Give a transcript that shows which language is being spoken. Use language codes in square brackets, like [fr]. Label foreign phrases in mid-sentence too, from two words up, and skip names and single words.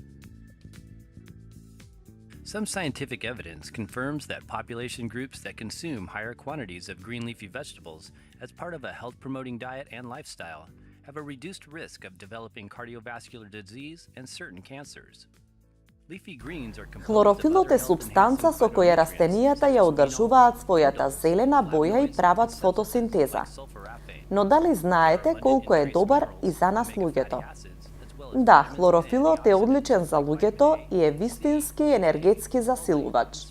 [en] Some scientific evidence confirms that population groups that consume higher quantities of green leafy vegetables as part of a health-promoting diet and lifestyle have a reduced risk of developing cardiovascular disease and certain cancers. Leafy greens are [mk] Хлорофилот е супстанца со која растенијата ја одржуваат својата зелена боја и прават фотосинтеза. Но дали знаете колку е добар и за нас луѓето? Да, хлорофилот е одличен за луѓето и е вистински енергетски засилувач.